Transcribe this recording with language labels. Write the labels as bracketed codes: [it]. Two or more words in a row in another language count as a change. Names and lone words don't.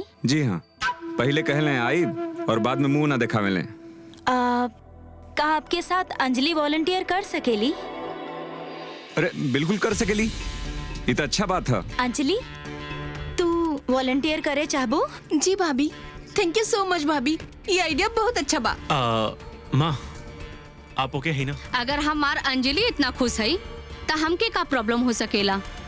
[bho] जी हाँ, पहले कहले आई और बाद में मुंह ना दिखावे ले। का आपके साथ अंजलि वॉलंटियर कर सकेली? अरे बिल्कुल कर सकेली, ये तो अच्छा बात है। अंजलि, तू वॉलंटियर करे चाहबो? जी भाभी, [en] thank you so much [bho] भाभी, ये आइडिया बहुत अच्छा बा। माँ, आप ओके है ना? अगर हमार अंजलि इतना खुश है तो हमके का प्रॉब्लम हो सकेला?